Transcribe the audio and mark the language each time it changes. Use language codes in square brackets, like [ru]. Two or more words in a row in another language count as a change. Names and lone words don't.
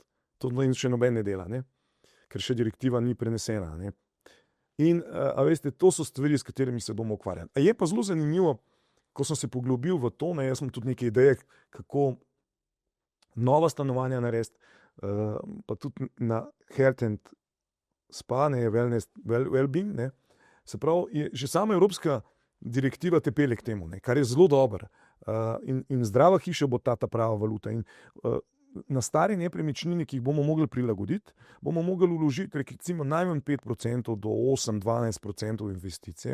[sl] To še noben ne dela, ne? Ker še direktiva ni prenesena. Ne? In a veste, to so stvari, s katerimi se bomo ukvarjali. A je pa zelo zanimivo, ko sem se poglobil v to, ne, jaz sem tudi neke ideje, kako nova stanovanja narediti, pa tudi na [en] health and spa, [sl] ne, wellness, well-being, ne. Se pravi, je že sama evropska direktiva te pelje k temu, ne, kar je zelo dobro. In zdrava hiša bo ta prava valuta. In na stari nepremičnini, ki jih bomo mogli prilagoditi, bomo mogli vložiti recimo najmanj 5% do 8-12% investicije.